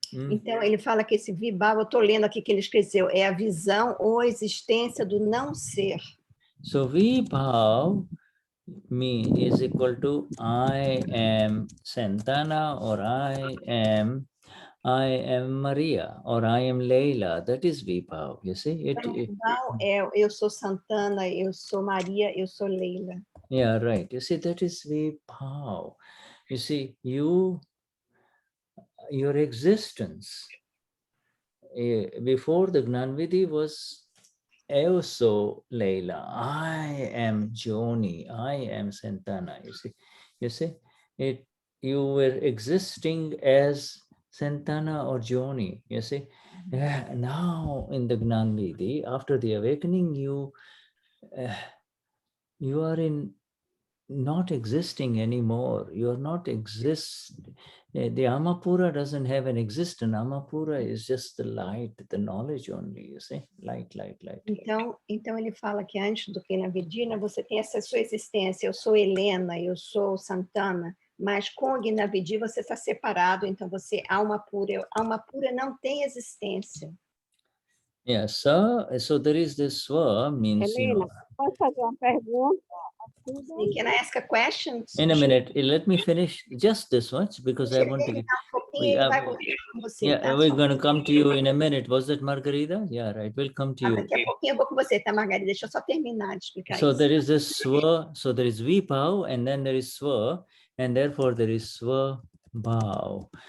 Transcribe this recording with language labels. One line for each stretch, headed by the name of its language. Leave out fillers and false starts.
Portuguese: Então, ele fala que esse Vibhav, eu estou lendo aqui que ele escreveu, é a visão ou a existência do não ser.
English: So, Vibhav is equal to I am Santana, or I am Maria, or I am Leila. That is Vibhav, you see.
Portuguese: Então, Vibhav é eu sou Santana, eu sou Maria, eu sou Leila.
English: Yeah, right. You see, that is Vibhav. You see, your existence before the Gnanvidhi was also Leila. I am Joni. I am Santana. You see, you were existing as Santana or Joni. You see, now in the Gnanvidhi, after the awakening, you are not existing anymore. You are not The Amapura doesn't have an existence. Amapura is just the light, the knowledge only, you see? Light.
Portuguese: Então ele fala que antes do que na Vedina você tem essa sua existência. Eu sou Helena, eu sou Santana, mas com o Gnavidi você está separado, então você é alma pura. Alma pura não tem existência.
English: Yeah, so there is this swa means,
Portuguese: Helena, posso fazer uma pergunta?
English: Can I ask a question? In a minute, let me finish just this once because I want to get... we're going to come to you in a minute. Was that Margarita? Yeah, right. We'll come to you.
Portuguese: Daqui a pouquinho eu vou com você, tá, Margarida? Deixa eu só terminar de explicar
English: so
Portuguese: isso.
English: There is this swa, so there is Vibhav, and then there is swa, and therefore there is Swabhav.